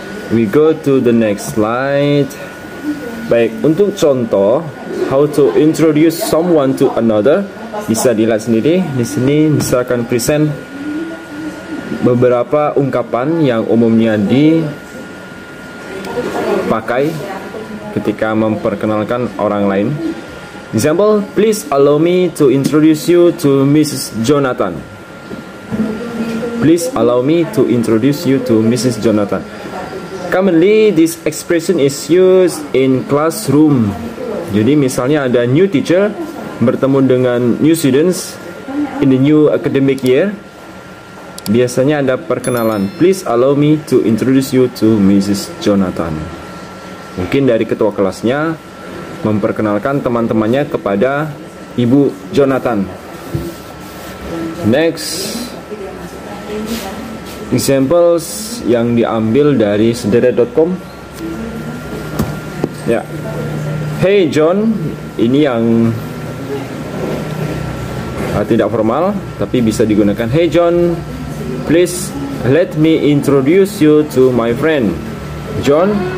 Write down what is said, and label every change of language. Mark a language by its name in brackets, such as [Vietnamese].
[English] We go to the next slide. [Indonesian] Baik, untuk contoh [English] how to introduce someone to another, [Indonesian] bisa dilihat sendiri. Di sini bisa akan present beberapa ungkapan yang umumnya dipakai ketika memperkenalkan orang lain. [English] Example, please allow me to introduce you to Mrs. Jonathan. Please allow me to introduce you to Mrs. Jonathan. Commonly, this expression is used in classroom. [Indonesian] Jadi misalnya ada [English] new teacher [Indonesian] bertemu dengan [English] new students in the new academic year, [Indonesian] biasanya ada perkenalan. [English] Please allow me to introduce you to Mrs. [Indonesian] Jonathan. Mungkin dari ketua kelasnya memperkenalkan teman-temannya kepada Ibu Jonathan. Next, examples yang diambil dari sederet.com. Ya, hey John, ini yang tidak formal tapi bisa digunakan. [English] Hey John, please let me introduce you to my friend John.